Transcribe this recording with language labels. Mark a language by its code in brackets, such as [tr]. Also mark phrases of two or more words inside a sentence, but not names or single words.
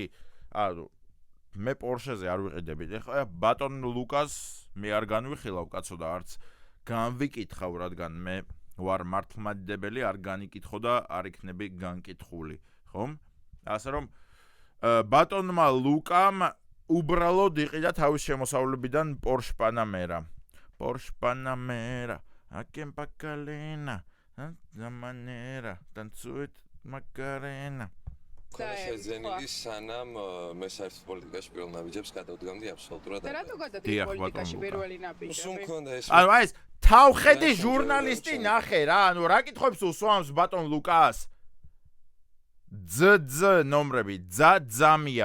[ka] ანუ მე პორშეზე არ ვიყიდები. ეხლა ბატონ ლუკას მე არ განვიხილავ კაცო და არც განვიკითხავ, რადგან მე ვარ მართლმადიდებელი, არ განიკითხო და არ იქნები განკითხული, ხომ? ასე რომ ბატონმა ლუკამ უბრალოდ იყიდა თავის შემოსავლებიდან Porsche Panamera. Porsche Panamera, aquen Pacalena, la manera, tanzuet Macarena. შეძენილი სანამ მე საერთოდ პოლიტიკაში პირველ ნაბიჯებს გადავდგამდი აბსოლუტურად. და რატო გადადიდი პოლიტიკაში პირველი ნაბიჯები? სულ მქონდა ეს. ანუ ეს თავხედი ჟურნალისტი ნახე რა, ანუ რა კითხებს უსვამს ბატონ ლუკას? ძ ნომრები, ძამია.